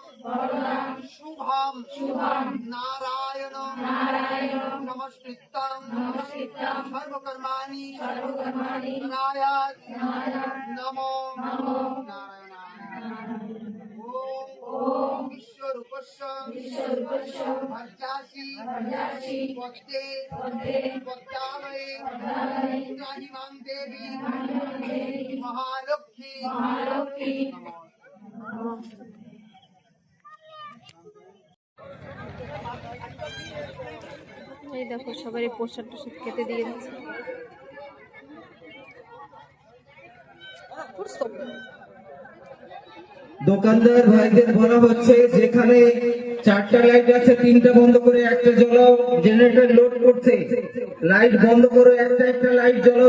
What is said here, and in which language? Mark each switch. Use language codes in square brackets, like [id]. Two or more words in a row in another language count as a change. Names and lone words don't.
[sa] शुभं नारायण नमस्कृतं सर्वकर्माणि नारायण नमो नारायणाय ओम विश्वरूपस्य भर्जासि पद्मे पद्मावये त्राहिमां देवी महालक्ष्मी [bn] এই দেখো সবারই প্রসাদ টসাদ খেতে দিয়ে দিচ্ছে। দোকানদার ভাইদের বলা হচ্ছে যেখানে 4টা লাইট আছে 3টা বন্ধ করে একটা জ্বালাও, জেনারেটর লোড করছে, লাইট বন্ধ করো, একটা লাইট জ্বালাও।